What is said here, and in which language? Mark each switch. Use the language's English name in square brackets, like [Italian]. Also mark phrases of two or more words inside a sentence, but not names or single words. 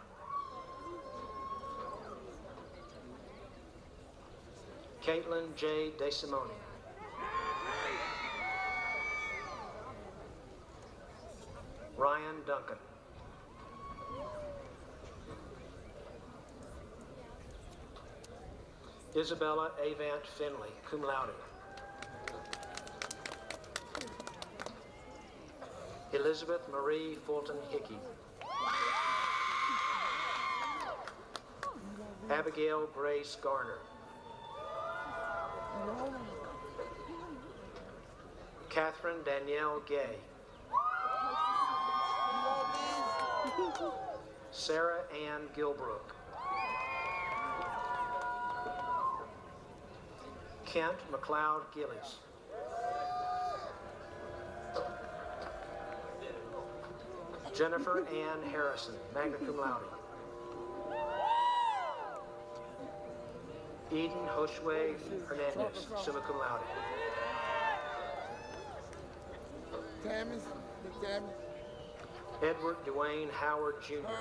[English] Caitlin J. DeSimone. Ryan Duncan. Isabella Avant Finley, [Latin] cum laude. [English] Elizabeth Marie Fulton Hickey. Abigail Grace Garner. Catherine Danielle Gay. Sarah Ann Gilbrook. Kent McLeod Gillies. Jennifer Ann Harrison, [Latin] magna cum laude. [English] Eden Joshua Hernandez, [Latin] summa cum laude. [English] Tammy's, Big Tammy. Edward Dwayne Howard Jr.